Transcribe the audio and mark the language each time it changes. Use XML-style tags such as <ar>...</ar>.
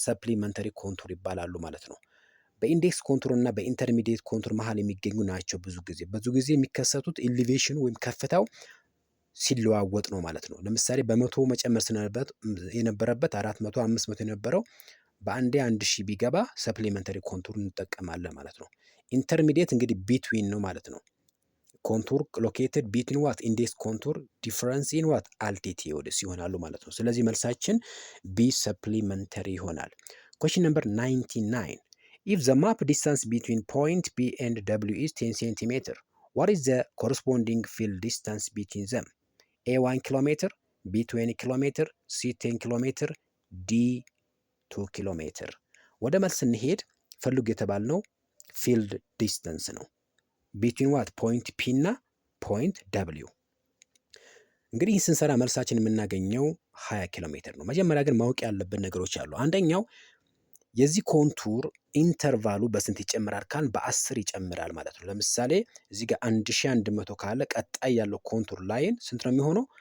<am>ሰፕሊመንተሪ ኮንቱር ይባላሉ ማለት ነው። በኢንዴክስ ኮንቱር እና በኢንተርሚዲየት ኮንቱር መሀል የሚገኙ ናቸው። ብዙ ጊዜ የሚከሰቱት ኤሊቬሽኑ ወይም ከፍታው ሲለዋወጥ ነው ማለት ነው። ለምሳሌ በመቶ መጨመር የነበረበት 400 500 የነበረው በአንዴ 1000 ቢገባ ሰፕሊመንተሪ ኮንቱር እንጠቀማለን ማለት ነው። ኢንተርሚዲየት እንግዲህ ቢትዊን ነው ማለት ነው።</am> <en>ኮንቱር ሎኬትድ ቢትዊን ዋት? ኢንዴክስ ኮንቱር ዲፍረንስ ኢን ዋት?</en> <am>አልቲቲዩድስ ይሆናሉ ማለት ነው። ስለዚህ መልሳችን ቢ ሰፕሊመንተሪ ይሆናል።</am> <en>ኩዌስችን ነምበር 99 if the map distance between point P and W is 10 cm, what is the corresponding field distance between them? A 1 km, B 20 km, C 10 km, D 2 km።</en> <am>ወደ መልስ እንሄድ። ፈልጉ የተባልነው ፊልድ ዲስተንስ ነው።</am> <en>ቢትዊን ዋት?</en> <am>ፖይንት P እና ፖይንት W። እንግዲህ ስንሰራ መልሳችን የምናገኘው 20 ኪሎ ሜትር ነው። መጀመሪያ ግን ማወቅ ያለብን ነገሮች አሉ። አንደኛው የዚህ ኮንቱር ኢንተርቫሉ በስንት ይጨምራል ካል በ10 ይጨምራል ማለት ነው። ለምሳሌ እዚህ ጋር 1100 ካለ ቀጣይ ያለው ኮንቱር ላይን ስንት ነው የሚሆነው?</am>